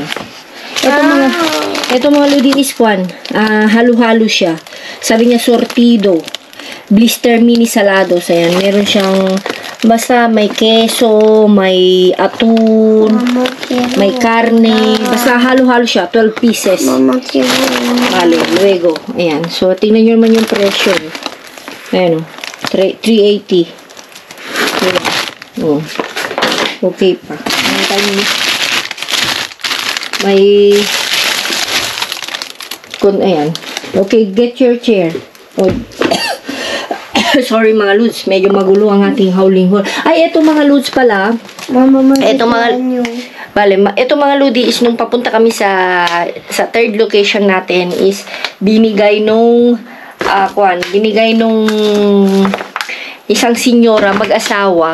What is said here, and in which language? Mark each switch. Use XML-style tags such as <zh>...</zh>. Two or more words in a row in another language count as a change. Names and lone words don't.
<tl>Ito mga ludi is kwan. Halo-halo siya. Sabi niya sortido.</tl> <es>Blister mini salados.</es> <tl>Ayan, meron siyang basta may keso, may atun, may karne. Basta halo-halo siya. 12 pieces.</tl> <es>Vale, luego.</es> <tl>Ayan. So, tingnan nyo naman yung presyo. Ayan o. 380. Ayan. Oh. Okay pa. May ayan.</tl> <en>Okay, get your chair. Oh.</en> <tl>Sorry mga Lods, medyo magulo ang ating</tl> <en>howling hole.</en> <tl>Ay, eto mga Lods pala. Mama, Eto mga ito mga Lodi is nung papunta kami sa</tl> <en>third location</en> <tl>natin is binigay nung isang senyora mag-asawa.</tl>